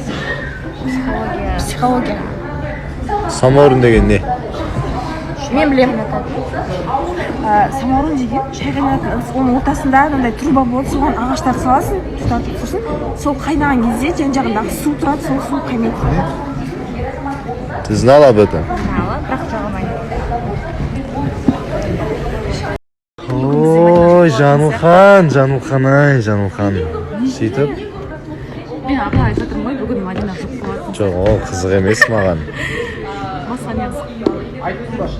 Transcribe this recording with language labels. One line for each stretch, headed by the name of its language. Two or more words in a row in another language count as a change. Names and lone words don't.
Kazakh: Психология. Самаурын деген не? Мен білемін. Самаурын деген шай қайнататын ыдыс, оның ортасында мынандай труба болады, соған ағаштар саласың, тұтатып сосын сол қайнаған кезде жан жағындағы су тұрады, сол су қайнайды.
Russian: Ты знала об этом? Знала,
Kazakh: бірақ жағылмайды. Ой, Жанылхан. Сөйтіп? Мен апа айтып жатырмын ғой, бүгін Мадина жоқ болатын. Жоқ, ол қызық емес маған. Басқа не қызық?